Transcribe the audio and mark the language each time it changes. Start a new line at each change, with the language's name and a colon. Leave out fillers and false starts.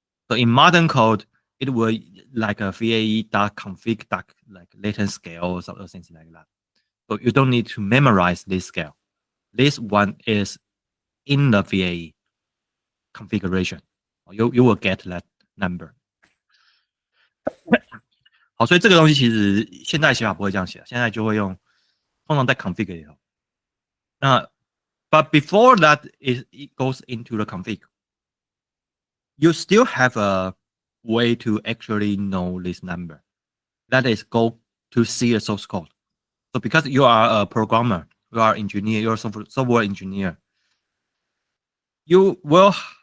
English: So in modern code, it will like a VAE.config like latent scale or some things like that. So you don't need to memorize this scale. This one is in the VAE configuration. You will get that number.
Chinese: 好，所以这个东西其实现在写法不会这样写，现在就会用通常在 config 里头。
English: But before that, it goes into the config. You still have a way to actually know this number. That is, go to see the source code. So because you are a programmer, you are engineer, you're a software engineer, you will.